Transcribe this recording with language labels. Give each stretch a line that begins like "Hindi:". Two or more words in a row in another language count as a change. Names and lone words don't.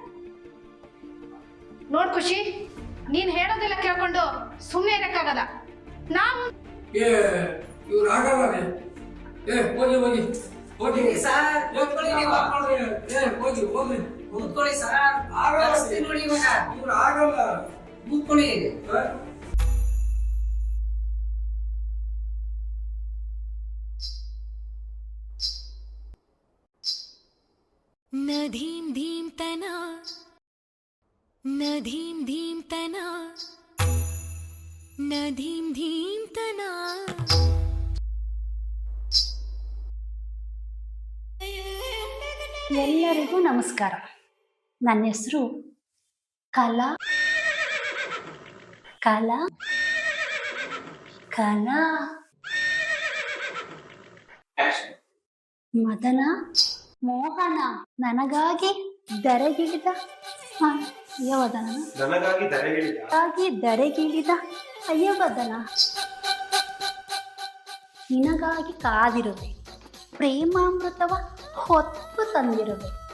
Kannada: ನೋಡ್ ಖುಷಿ, ನೀನ್ ಹೇಳೋದೆಲ್ಲ ಕೇಳ್ಕೊಂಡು ಸುಮ್ಮನೆ ಇರಕ್ಕಾಗಲ್ಲ. ನಾವು ಇವ್ರು ಆಗಲ್ಲ. ಹೋಗಿ ಹೋಗಿ ಹೋಗಿ ಸರ್, ಹೋಗಿ ಹೋಗಿ ಕೂತ್ಕೊಳ್ಳಿ ಸರ್. ನೋಡಿ ಇವಾಗ ಇವ್ರು ಆಗಲ್ಲ. ಕೂತ್ಕೊಳ್ಳಿ. न धीम धीम तना, न धीम धीम तना, न धीम धीम तना. ಎಲ್ಲರಿಗೂ ನಮಸ್ಕಾರ. ನನ್ನ ಹೆಸರು ಕಲಾ ಕಲಾ ಕಲಾ ಮದನ ಮೋಹನ ನನಗಾಗಿ ದರೆಗಿಳಿದ ಧರೆಗಿಳಿದ ಅಯ್ಯವದನ ನಿನಗಾಗಿ ಕಾದಿರುವೆ, ಪ್ರೇಮಾಮೃತವ ಹೊತ್ತು ತಂದಿರುವೆ.